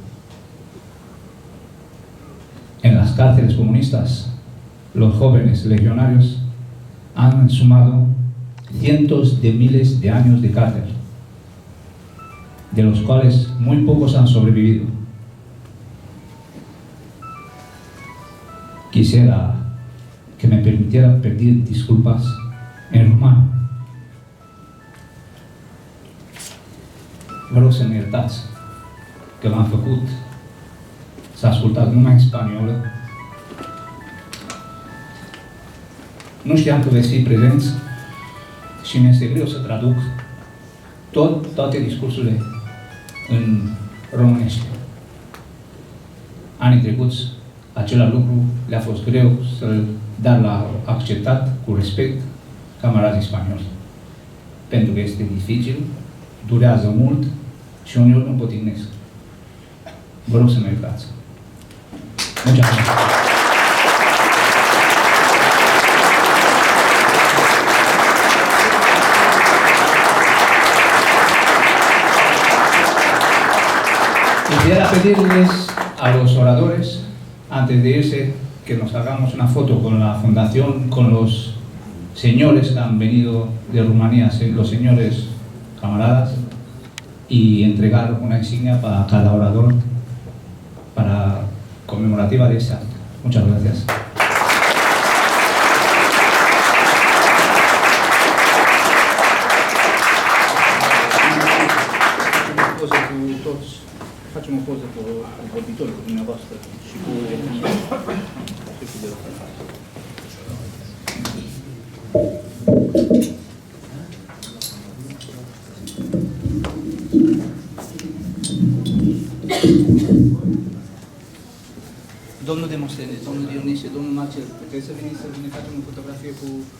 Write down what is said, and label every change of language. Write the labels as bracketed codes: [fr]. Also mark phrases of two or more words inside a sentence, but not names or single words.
[es] En las cárceles comunistas, los jóvenes legionarios han sumado cientos de miles de años de cárcel, de los cuales muy pocos han sobrevivido. Quisiera que me permitieran pedir disculpas en rumano. [ro] Vreau să-mi iertați că m-am făcut să ascultați numai în spaniolă. Nu știam că veți fi prezenți și mi-este greu să traduc toate discursurile în românește. Anii trecuți, același lucru le-a fost greu dar l-a acceptat cu respect camarazii spanioli. Pentru că este dificil, durează mult și uneori nu potignesc. Vă rog să mă iertați. [es] Muchas gracias. Quisiera pedirles a los oradores, antes de irse, que nos hagamos una foto con la fundación, con los señores que han venido de Rumanía, los señores camaradas, y entregar una insignia para cada orador para conmemorativa de esta. Muchas gracias. [ro] Facem o poză cu vorbitorul, cu dumneavoastră și cu domnul Demostene, domnul Dionisie, domnul Marcel, puteți să veniți să ne facem o fotografie cu...